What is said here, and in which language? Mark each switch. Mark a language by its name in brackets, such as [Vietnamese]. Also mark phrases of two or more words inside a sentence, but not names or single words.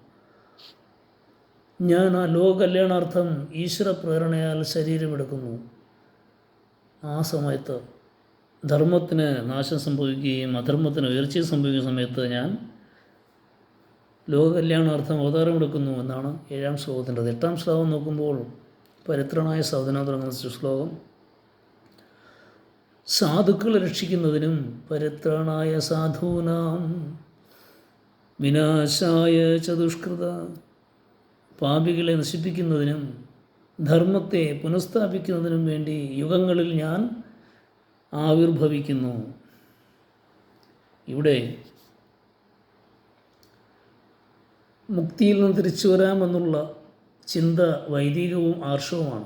[Malayalam] ഞാൻ ആ ലോകകല്യാണാർത്ഥം ഈശ്വര പ്രേരണയാൽ ശരീരമെടുക്കുന്നു, ആ സമയത്ത് ധർമ്മത്തിന് നാശം സംഭവിക്കുകയും അധർമ്മത്തിന് ഉയർച്ച സംഭവിക്കുന്ന സമയത്ത് ഞാൻ ലോകകല്യാണാർത്ഥം അവതാരമെടുക്കുന്നു എന്നാണ് 7-ാം ശ്ലോകത്തിൻ്റെത്. 8-ാം ശ്ലോകം നോക്കുമ്പോൾ [Sanskrit] പരിത്രാണായ സാധന [Malayalam] തുടങ്ങുന്ന ശ്ലോകം സാധുക്കളെ രക്ഷിക്കുന്നതിനും [Sanskrit] പരിത്രാണായ സാധൂനാം വിനാശായ ച ദുഷ്കൃത [Malayalam] പാപികളെ നശിപ്പിക്കുന്നതിനും ധർമ്മത്തെ പുനഃസ്ഥാപിക്കുന്നതിനും വേണ്ടി യുഗങ്ങളിൽ ഞാൻ ആവിർഭവിക്കുന്നു. ഇവിടെ മുക്തിയിൽ നിന്ന് തിരിച്ചു വരാമെന്നുള്ള ചിന്ത വൈദികവും ആർഷവുമാണ്.